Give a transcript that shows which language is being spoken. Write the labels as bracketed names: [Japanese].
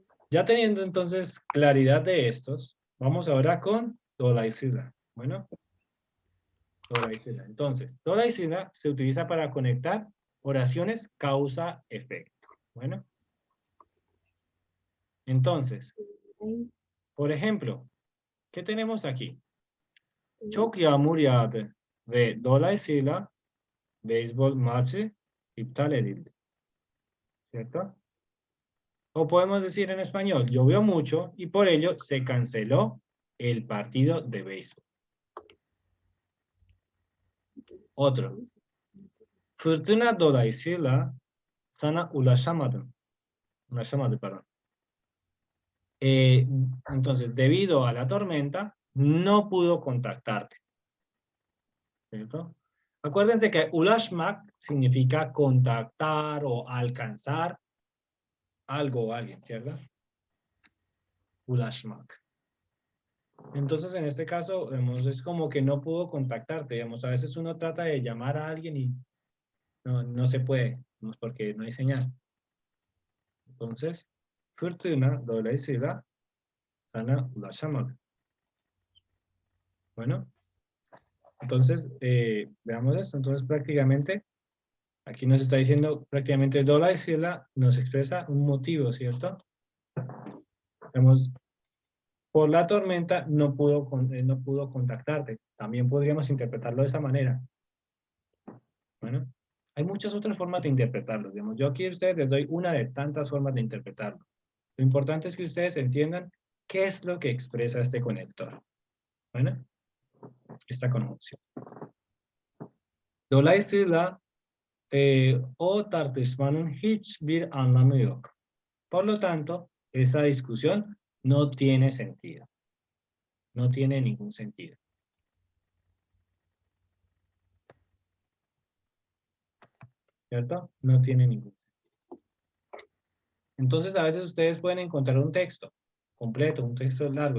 [Spanish] Ya teniendo entonces claridad de estos, vamos ahora con dolayısıyla. Bueno. Dolayısıyla. Entonces, dolayısıyla se utiliza para conectar oraciones causa-efecto. Bueno. Entonces, por ejemplo, ¿qué tenemos aquí? [Turkish] Çok yağmur yağdı ve dolayısıyla beyzbol maçı iptal edildi. [Spanish] ¿Cierto? O podemos decir en español, llovió mucho y por ello se canceló el partido de béisbol. Otro. [Turkish] Fırtına dolayısıyla sana ulaşamadım. Ulaşamadı, [Spanish] perdón. Entonces, debido a la tormenta, no pudo contactarte. ¿Cierto? Acuérdense que ulaşmak significa contactar o alcanzar algo o alguien, ¿cierto? Ulaşmak. Entonces, en este caso, es como que no pudo contactarte. Digamos, a veces uno trata de llamar a alguien y no se puede, porque no hay señal. Entonces, [Turkish] fırtına dolayısıyla sana ulaşamadı. [Spanish] Bueno, entonces, veamos esto. Entonces, prácticamente, aquí nos está diciendo, prácticamente, dolayısıyla nos expresa un motivo, ¿cierto? Digamos, por la tormenta no pudo contactarte. También podríamos interpretarlo de esa manera. Bueno, hay muchas otras formas de interpretarlo. Digamos, yo aquí a ustedes les doy una de tantas formas de interpretarlo. Lo importante es que ustedes entiendan qué es lo que expresa este conector. Bueno, esta conjunción. [Turkish] Dolayısıyla o tartışmanın hiçbir anlamı yok. [Spanish] Por lo tanto, esa discusión no tiene sentido. No tiene ningún sentido. ¿Cierto? No tiene ningún sentido. Entonces, a veces ustedes pueden encontrar un texto completo, un texto largo.